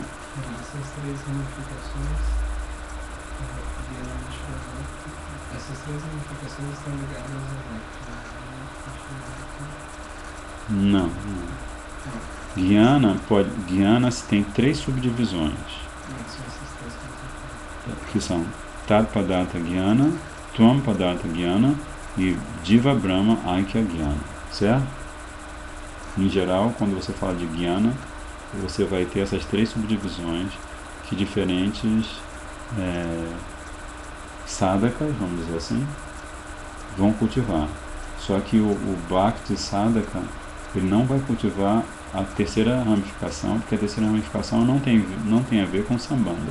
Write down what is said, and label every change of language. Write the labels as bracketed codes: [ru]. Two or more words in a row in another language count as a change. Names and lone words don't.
[pt] Essas três ramificações, essas três ramificações estão ligadas ao Bhakti. Não. Jnana tem três subdivisões, que são [sa] Tadpadartha Jnana, Tvam Padartha Jnana [pt] e [sa] Jiva Brahma Aikya Jnana, [pt] certo? Em geral, quando você fala de Jnana, você vai ter essas três subdivisões que diferentes sadhakas, vamos dizer assim, vão cultivar. Só que o [sa] Bhakti Sadhaka, [pt] ele não vai cultivar a terceira ramificação, porque a terceira ramificação não tem a ver com Sambandha.